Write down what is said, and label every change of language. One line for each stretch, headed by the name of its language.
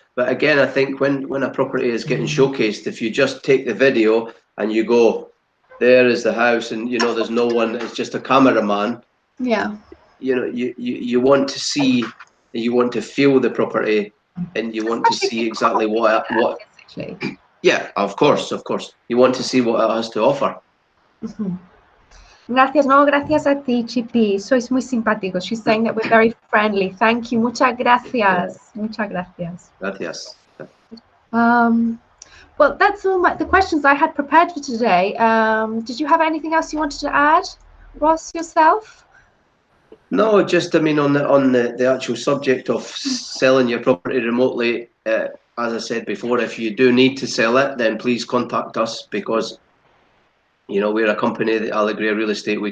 English: But again, I think when a property is getting showcased, if you just take the video and you go, there is the house, and you know there's no one. It's just a cameraman. Yeah. You know, you want to see, you want to feel the property, and you want to see exactly what. Yeah, of course. You want to see what it has to offer. Mm-hmm.
Spanish: Gracias, no, gracias a ti, Chipi. Sois muy simpáticos.
English: She's saying that we're very friendly. Thank you.
Spanish: Muchas gracias. Muchas gracias. Gracias.
English: Well, that's all the questions I had prepared for today. Did you have anything else you wanted to add, Ross, yourself? No, just, I mean, on the actual subject of selling your property remotely, as I said before, if you do need to sell it, then please contact us, because you know we're a company, that Alegria Real Estate.